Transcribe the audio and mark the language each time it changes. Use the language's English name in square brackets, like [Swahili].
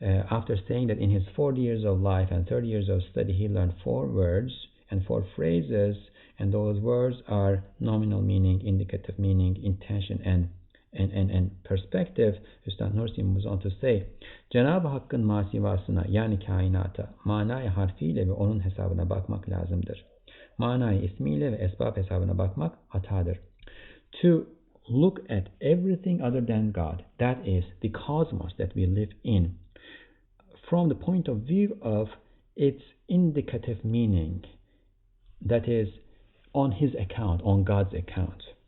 [English] After saying that in his 40 years of life and 30 years of study, he learned 4 words and 4 phrases, and those words are nominal meaning, indicative meaning, intention, and perspective. [Turkish] Üstad Nursi [English] moves on to say, [Turkish] Cenab-ı Hakk'ın masivasına, yani kainata, manayı harfiyle ve onun hesabına bakmak lazımdır. Manayı ismiyle ve esbab hesabına bakmak hatadır. [English] To look at everything other than God, that is the cosmos that we live in, from the point of view of its indicative meaning, that is on his account, on God's account.